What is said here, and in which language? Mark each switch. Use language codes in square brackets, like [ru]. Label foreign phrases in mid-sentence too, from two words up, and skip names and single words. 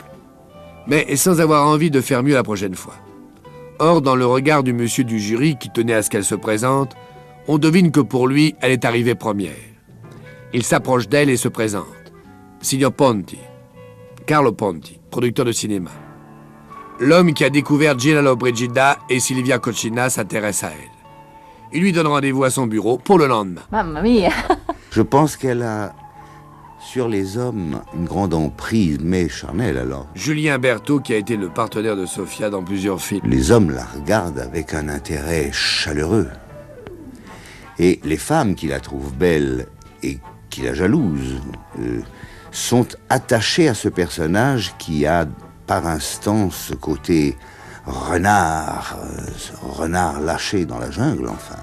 [fr] Mais sans avoir envie de faire mieux la prochaine fois. Or, dans le regard du monsieur du jury qui tenait à ce qu'elle se présente, on devine que pour lui, elle est arrivée première. Il s'approche d'elle et se présente. Signor Ponti, Carlo Ponti, producteur de cinéma. L'homme qui a découvert Gina Lollobrigida et Silvia Coccina s'intéresse à elle. Il lui donne rendez-vous à son bureau pour le lendemain. [it] Mamma mia! [fr] Je pense qu'elle a, sur les hommes, une grande emprise, mais charnelle alors. Julien Berthaud, qui a été le partenaire de Sofia dans plusieurs films. Les hommes la regardent avec un intérêt chaleureux. Et les femmes qui la trouvent belle et qui la jalousent sont attachées à ce personnage qui a par instant ce côté renard, renard lâché dans la jungle, enfin.